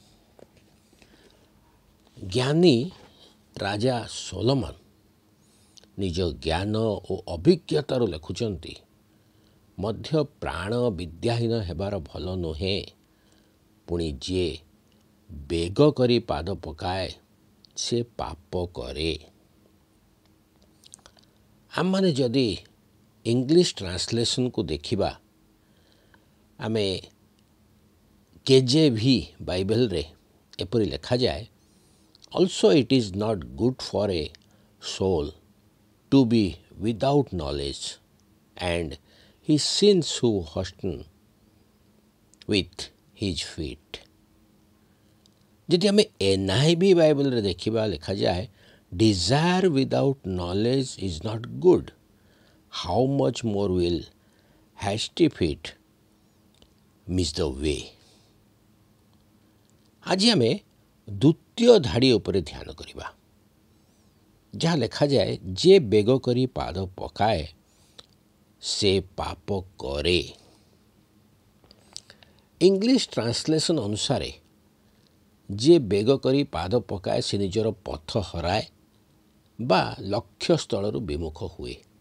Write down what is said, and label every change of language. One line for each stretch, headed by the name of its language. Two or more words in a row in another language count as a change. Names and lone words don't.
Odia: ଜ୍ଞାନୀ ରାଜା ସୋଲୋମନ ନିଜ ଜ୍ଞାନ ଓ ଅଭିଜ୍ଞତାରୁ ଲେଖୁଛନ୍ତି, ମଧ୍ୟ ପ୍ରାଣ ବିଦ୍ୟାହୀନ ହେବାର ଭଲ ନୁହେଁ, ପୁଣି ଯିଏ ବେଗ କରି ପାଦ ପକାଏ ସେ ପାପ କରେ। ଆମମାନେ ଯଦି
English: English translation
Odia: ଦେଖିବା, ଆମେ KJV ବାଇବେଲରେ ଏପରି ଲେଖାଯାଏ,
English: also it is not good for a soul to be without knowledge, and he sins who hasten with his feet।
Odia: ଯଦି ଆମେ NIV ବାଇବେଲରେ ଦେଖିବା, ଲେଖାଯାଏ,
English: desire without knowledge is not good, how much more will hasty feet miss the way।
Odia: ଆଜି ଆମେ ଦ୍ୱିତୀୟ ଧାଡ଼ି ଉପରେ ଧ୍ୟାନ କରିବା, ଯାହା ଲେଖାଯାଏ, ଯେ ବେଗ କରି ପାଦ ପକାଏ ସେ ପାପ କରେ।
English: English translation
Odia: ଅନୁସାରେ ଯିଏ ବେଗ କରି ପାଦ ପକାଏ ସେ ନିଜର ପଥ ହରାଏ ବା ଲକ୍ଷ୍ୟସ୍ଥଳରୁ ବିମୁଖ ହୁଏ।